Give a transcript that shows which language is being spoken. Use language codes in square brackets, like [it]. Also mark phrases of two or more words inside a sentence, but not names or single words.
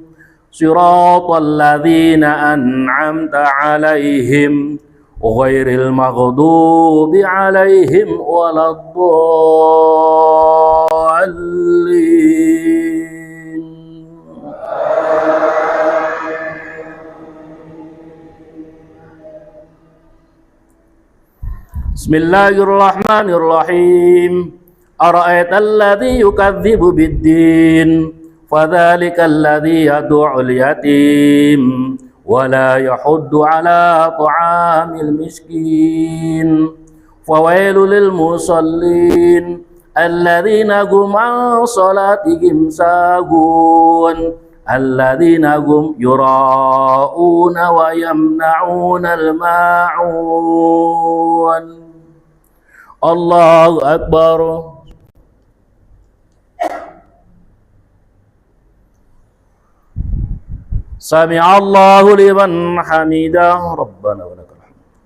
[ar] صراط الذين أنعمت عليهم غير المغضوب عليهم ولا الضالين. بسم الله الرحمن الرحيم. أرأيت الذي يكذب بالدين، فذلك الذي يدع اليتيم ولا يحض على طعام المسكين. فويل للمصلين الذين هم عن صلاتهم ساهون، الذين هم يراءون ويمنعون الماعون. الله أكبر. سمع الله لمن حمده، ربنا ولك الحمد.